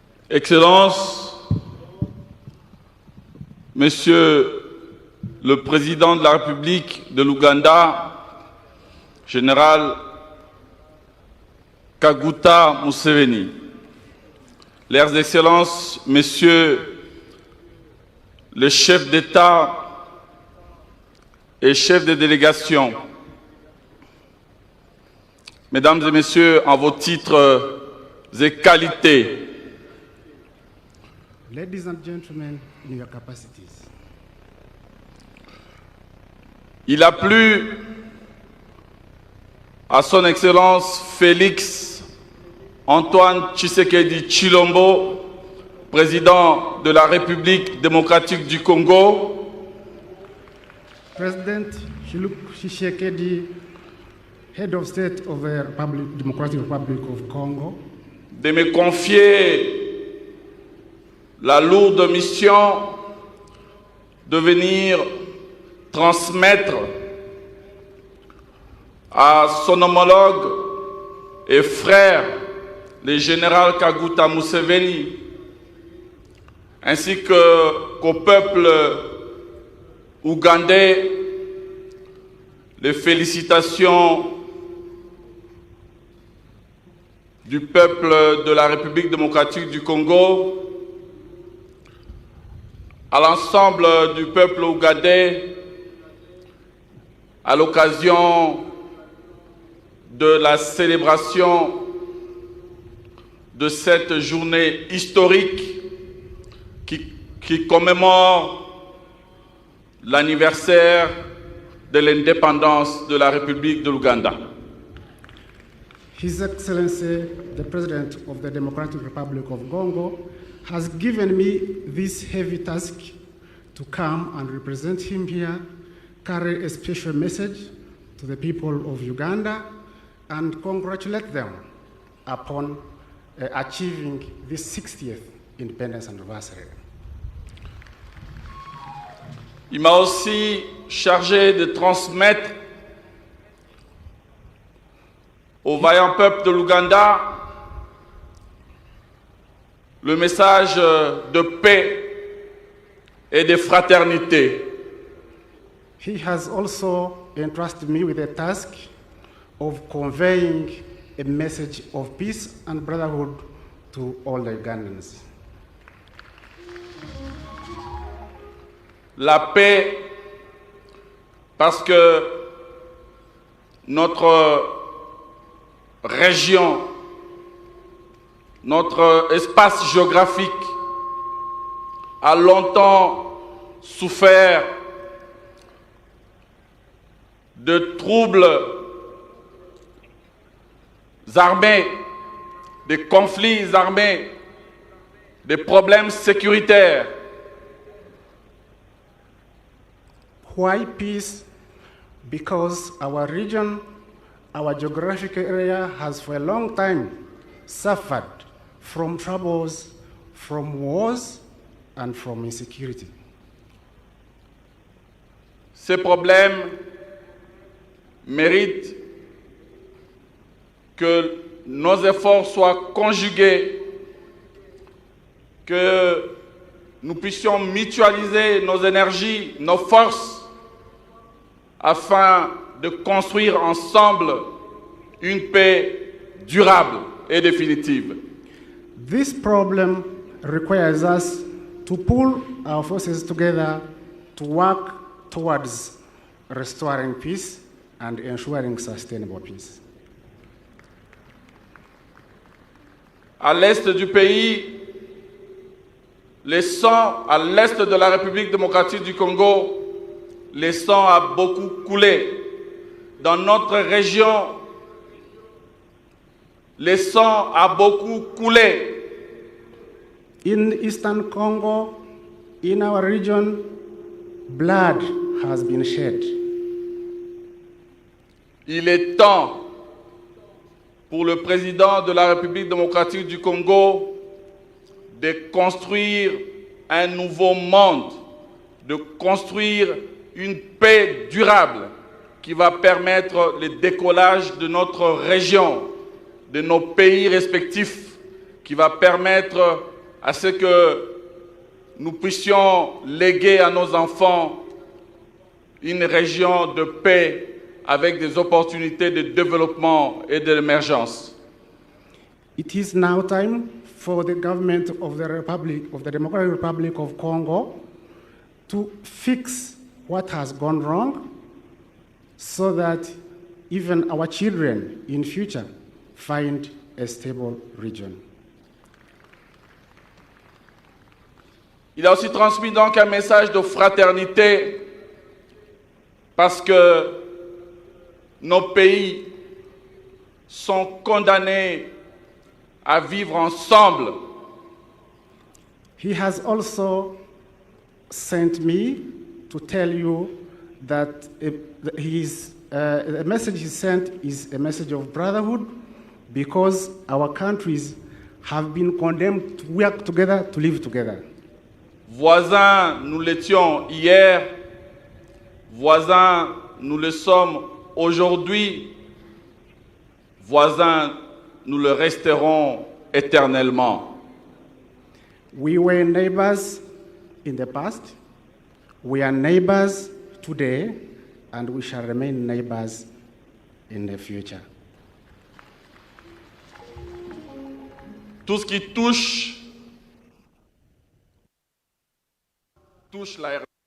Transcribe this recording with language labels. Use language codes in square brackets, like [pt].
[fr] Excellences, Monsieur le Président de la République de l'Ouganda, Général Kaguta Museveni, Leurs Excellences, Messieurs les chefs d'État et chefs de délégation, Mesdames et Messieurs, en vos titres et qualités, [en] Ladies and gentlemen, in your capacities. [fr] Il a plu à son Excellence Félix Antoine Tshisekedi Tshilombo, président de la République démocratique du Congo, [en] President Tshisekedi Head of State of the Democratic Republic of Congo, [fr] de me confier la lourde mission de venir transmettre à son homologue et frère, le général Kaguta Museveni, ainsi qu'au peuple ougandais, les félicitations du peuple de la République démocratique du Congo, à l'ensemble du peuple ougandais, à l'occasion de la célébration de cette journée historique qui commémore l'anniversaire de l'indépendance de la République de l'Ouganda. [en] His Excellency, the President of the Democratic Republic of Congo, has given me this heavy task to come and represent him here, carry a special message to the people of Uganda, and congratulate them upon achieving this 60th independence anniversary. [fr] Il m'a aussi chargé de transmettre au vaillant peuple de l'Ouganda le message de paix et de fraternité. [en] He has also entrusted me with a task of conveying a message of peace and brotherhood to all the Ugandans. [fr] La paix, parce que notre région, notre espace géographique a longtemps souffert de troubles armés, de conflits armés, de problèmes sécuritaires. [en] Why peace? Because our region, our geographic area has for a long time suffered from troubles, from wars, and from insecurity. [fr] Ces problèmes méritent que nos efforts soient conjugués, que nous puissions mutualiser nos énergies, nos forces, afin de construire ensemble une paix durable et définitive. [en] This problem requires us to pull our forces together to work towards restoring peace and ensuring sustainable peace. [fr] À l'est du pays, le sang, à l'est de la République démocratique du Congo, le sang a beaucoup coulé. Dans notre région, le sang a beaucoup coulé. [en] In Eastern Congo, in our region, blood has been shed. [fr] Il est temps pour le président de la République démocratique du Congo de construire un nouveau monde, de construire une paix durable qui va permettre le décollage de notre région, de nos pays respectifs, qui va permettre à ce que nous puissions léguer à nos enfants une région de paix avec des opportunités de développement et d'émergence. [en] It is now time for the government of the Democratic Republic of Congo to fix what has gone wrong so that even our children in future find a stable region. [fr] Il a aussi transmis donc un message de fraternité parce que nos pays sont condamnés à vivre ensemble. [en] He has also sent me to tell you that he is the message he sent is a message of brotherhood, because our countries have been condemned to work together, to live together. [fr] Voisins, nous l'étions hier, voisins, nous le sommes aujourd'hui, voisins, nous le resterons éternellement. [en] We were neighbors in the past, we are neighbors today, and we shall remain neighbors in the future. [fr] Tout ce qui touche la